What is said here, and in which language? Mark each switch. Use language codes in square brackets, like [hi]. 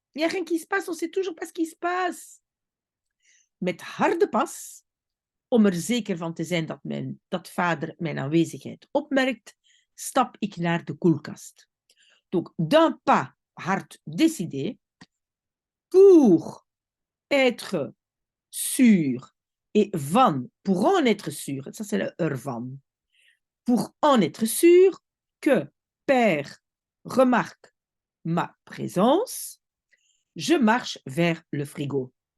[fr] Il n'y a rien qui se passe, on ne sait toujours pas ce qui se passe. [nl] Met harde pas, om er zeker van te zijn dat vader mijn aanwezigheid opmerkt, stap ik naar de koelkast. [fr] Donc, d'un pas hard décidé, pour être sûr, et van, pour en être sûr, ça c'est le ervan, pour en être sûr que père remarque ma présence, je marche vers le frigo.